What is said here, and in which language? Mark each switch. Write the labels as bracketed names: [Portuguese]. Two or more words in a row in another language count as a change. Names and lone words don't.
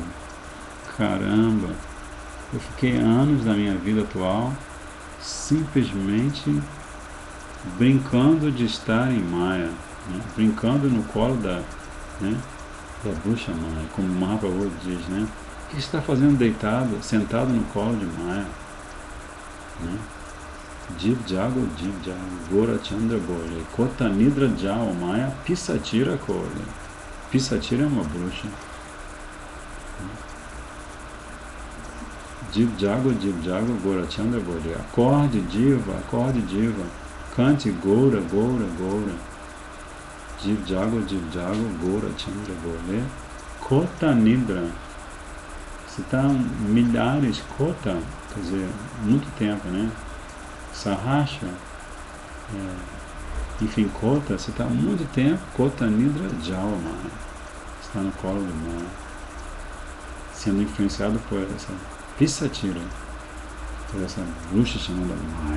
[Portuguese] Caramba, eu fiquei anos da minha vida atual simplesmente brincando de estar em Maya, né, brincando no colo né, da bruxa Maya, como o Mahaprabhu diz, né? O que está fazendo deitado, sentado no colo de Maya? Né? [Bangla] জীব জাগো, গোরা চন্দ্র বলে, কত নিদ্রা যাও মায়া, পিশাচীর কোলে. [Portuguese] Pisatira é uma bruxa. [Bangla] জীব জাগো, গোরা চন্দ্র বলে. [Portuguese] Acorde Diva, cante Gora, [Bangla] জীব জাগো, গোরা চন্দ্র বলে. কত নিদ্রা. [Portuguese] Se está milhares, Kota, quer dizer, muito tempo, né? Sahasha, enfim, Kota, você está há muito tempo, [Bangla] কত নিদ্রা জালমা, [Portuguese] está no colo do mar, sendo influenciado por essa Pisatira, por essa bruxa chamada Maya.